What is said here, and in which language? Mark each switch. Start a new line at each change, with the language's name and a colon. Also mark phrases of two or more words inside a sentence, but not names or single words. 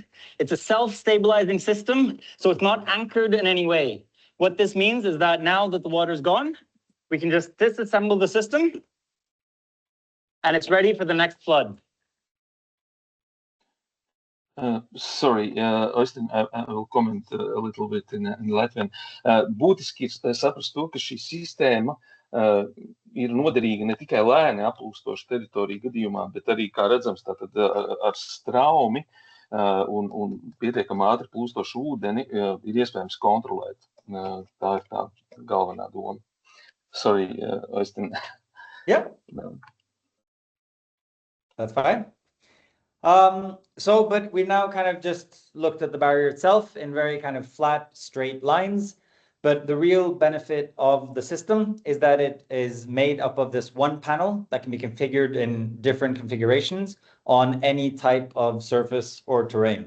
English: It's a self-stabilizing system, so it's not anchored in any way. What this means is that now that the water's gone, we can just disassemble the system and it's ready for the next flood. Sorry, Oystein, I will comment a little bit in Latvian.
Latvian: Būtiski ir saprast to, ka šī sistēma ir noderīga ne tikai lēni aplūstošu teritoriju gadījumā, bet arī, kā redzams, tātad ar straumi un pietiekami ātri plūstošu ūdeni ir iespējams kontrolēt. Tā ir tā galvenā doma.
English: Sorry, Oystein. Yeah. No. That's fine. But we now kind of just looked at the barrier itself in very kind of flat, straight lines. But the real benefit of the system is that it is made up of this one panel that can be configured in different configurations on any type of surface or terrain.